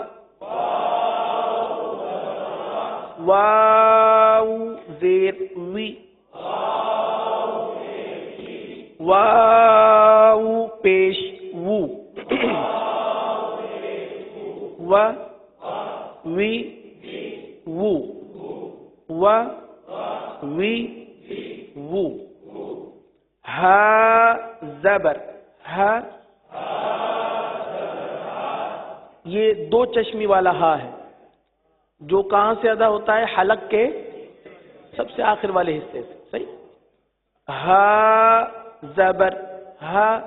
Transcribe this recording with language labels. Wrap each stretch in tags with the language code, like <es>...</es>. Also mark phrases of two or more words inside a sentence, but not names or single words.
<ur>واو زیر وی واو پیش وو و وی وو و وی وو ہا زبر ہا یہ دو چشمی والا ہا ہے جو کہاں سے ادا ہوتا ہے حلق کے سب سے آخر والے حصے سے صحیح ہا زبر ہا</ur>